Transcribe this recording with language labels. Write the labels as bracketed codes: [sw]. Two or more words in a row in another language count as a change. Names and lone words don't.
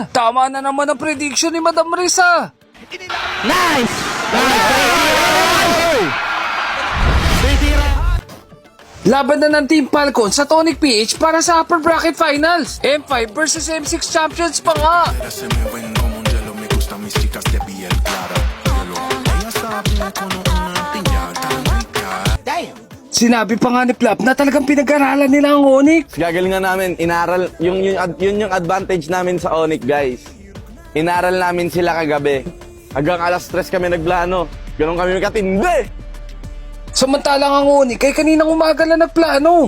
[tl] Tama na naman ang prediction ni Madam Risa. [en] Nice! [tl] Laban na ng Team Falcons sa Onyx PH para sa [en] upper bracket finals. M5 versus M6 champions [tl] pa nga. [es] Se me ven como un hielo, me gustan mis chicas de piel clara. Hielo. Ella sabe con una piña tan rica. [tl] Sinabi pa nga ni Flap na talagang pinag-aralan nila ang Onyx. Gagalingan namin, inaral, yun yung advantage namin sa Onyx, guys. Inaral namin sila kagabi. Hanggang alas 3 kami nagplano. Ganon kami katindi. Samantalang ang Onyx ay kaninang umaga na nagplano.